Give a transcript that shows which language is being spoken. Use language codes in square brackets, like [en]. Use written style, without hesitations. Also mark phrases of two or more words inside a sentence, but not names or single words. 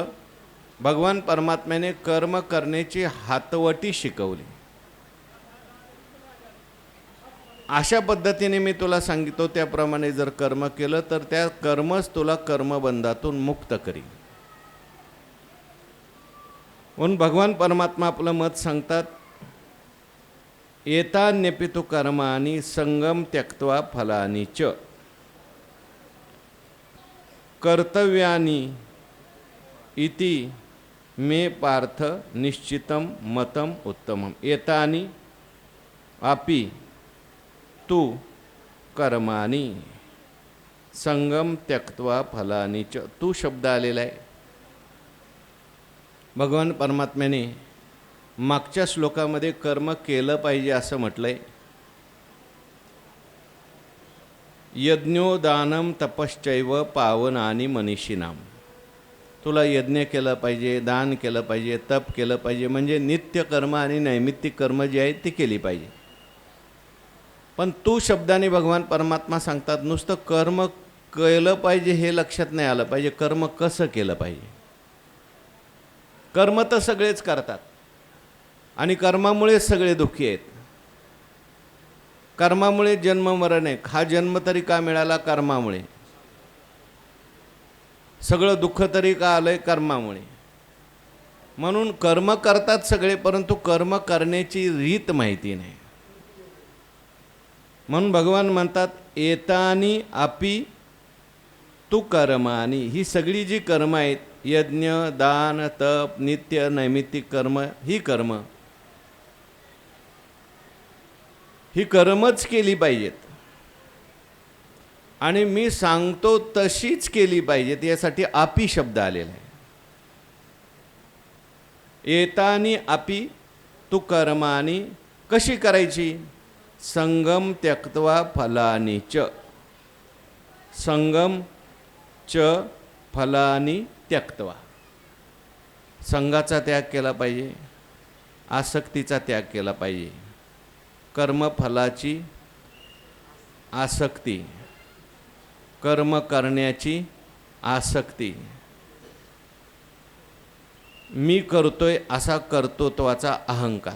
[mr] भगवान परमात्म्याने कर्म करण्याची हातवटी शिकवली. अशा पद्धतीने मी तुला सांगितो त्याप्रमाणे जर कर्म केलं तर त्या कर्मच तुला कर्मबंधातून मुक्त करील. म्हणून भगवान परमात्मा आपलं मत सांगतात, [sa] एतान्यपितु कर्माणि संगम त्यक्त्वा फलानि च कर्तव्यानि इति मे पार्थ निश्चितम मतम उत्तमम. एतानि अपि तु कर्माणि संगम त्यक्त्वा फलानि च. [mr] तू शब्द आलेला आहे. भगवान परमात्म्याने मागच्या श्लोकामध्ये कर्म केलं पाहिजे असं म्हटलंय. [sa] यज्ञो दानम तपश्चैव पावनानि मनीषिणाम. [mr] तुला यज्ञ केलं पाहिजे, दान केलं पाहिजे, तप केलं पाहिजे, म्हणजे नित्य कर्म आणि नैमित्तिक कर्म जी आहेत ती केली पाहिजे. पण तू शब्दाने भगवान परमात्मा सांगतात नुसतं कर्म केलं पाहिजे हे लक्षात नाही आलं पाहिजे, कर्म कसं केलं पाहिजे. कर्म तर सगळेच करतात आणि कर्मामुळेच सगळे दुःखी आहेत. कर्मामुळे जन्म मरण आहे. हा जन्म तरी का मिळाला? कर्मामुळे. सगळं दुःख तरी का आलंय? कर्मामुळे. म्हणून कर्म करतात सगळे, परंतु कर्म करण्याची रीत माहिती नाही. म्हणून भगवान म्हणतात [sa] एतानी अपि तू कर्मानी, [mr] ही सगळी जी कर्म आहेत, यज्ञ, दान, तप, नित्य नैमित्तिक कर्म, ही कर्म ही कर्मच केली पाहिजेत आणि मी सांगतो तशीच केली पाहिजेत. यासाठी आपी शब्द आलेला आहे. [sa] एतानी अपि तू कर्मानी, कशी करायची? संगम त्यक्त्वा फलानी च, संगम च फलानी त्यक्त्वा. [mr] संघाचा त्याग केला पाहिजे, आसक्तीचा त्याग केला पाहिजे. कर्मफलाची आसक्ती, कर्म करण्याची आसक्ती, मी करतोय असा कर्तृत्वाचा अहंकार.